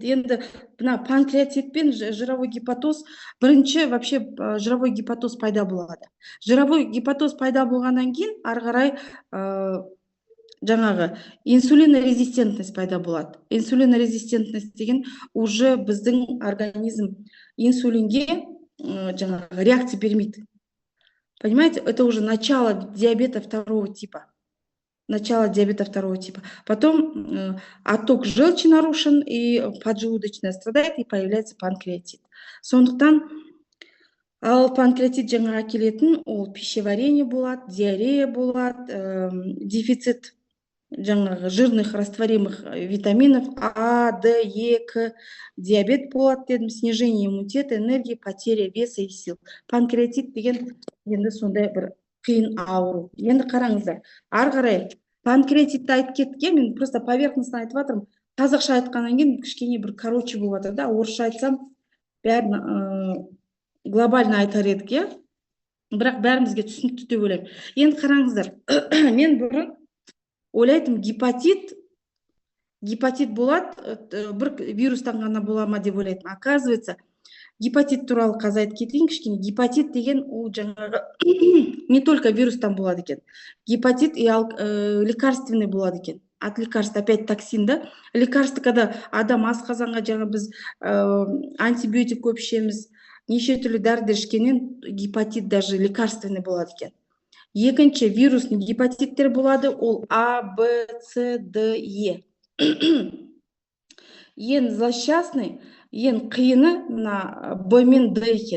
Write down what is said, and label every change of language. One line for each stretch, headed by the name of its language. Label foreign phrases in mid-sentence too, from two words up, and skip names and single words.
Kazakh: Енді панкреатит пен
Russian: жировой гепатоз,
Kazakh: бірінші
Russian: вообще жировой гепатоз
Kazakh: пайда болады.
Russian: Жировой гепатоз
Kazakh: пайда болғаннан кейін ары қарай жаңағы инсулинорезистентность пайда болады. Инсулинорезистентность деген уже біздің организм инсулинге жаңағы реакция бермейді.
Russian: Понимаете, это уже начало диабета 2 типа. Начало диабета 2 типа. Потом отток желчи нарушен, и поджелудочная страдает, и появляется панкреатит.
Kazakh: Сондықтан ал панкреатит жаңа келетін, ол пищеварение болады, диарея болады, дефицит жаңағы
Russian: жирных растворимых витаминов А, Д, Е, К,
Kazakh: диабет болады дедім,
Russian: снижение иммунитета, энергии, потеря веса и сил.
Kazakh: Панкреатит деген енді сондай бір қиын ауру. Енді қараңыздар, ары қарай панкреатитті айтып кеттік, мен
Russian: просто поверхностно
Kazakh: айтып жатырмын. Қазақша айтқаннан кейін кішкене бір короче болып жатыр, да, орысша айтсам бәрін глобально айтар едік, иә. Бірақ бәрімізге түсінікті деп ойлаймын. Енді қараңыздар, мен бұрын ойлайтым, гепатит болады, бір вирустан ғана бола ма деп ойлайтым. Оказывается, гепатит туралы қазір айтып кетейін кішкене. Гепатит деген ол жаңағы
Russian: не только
Kazakh: вирустан болады екен. Гепатит
Russian: и лекарственный
Kazakh: болады екен.
Russian: от лекарств опять токсин, да. Лекарство, когда
Kazakh: адам асқазанға жаңа біз антибиотик көп ішеміз, неше түрлі дәрі ішкеннен гепатит
Russian: даже лекарственный
Kazakh: болады екен. Екінші вирусный гепатиттер болады, ол А, Б, С, Д, Е. Ең злосчастный, ең қиыны мына Б мен Д екен.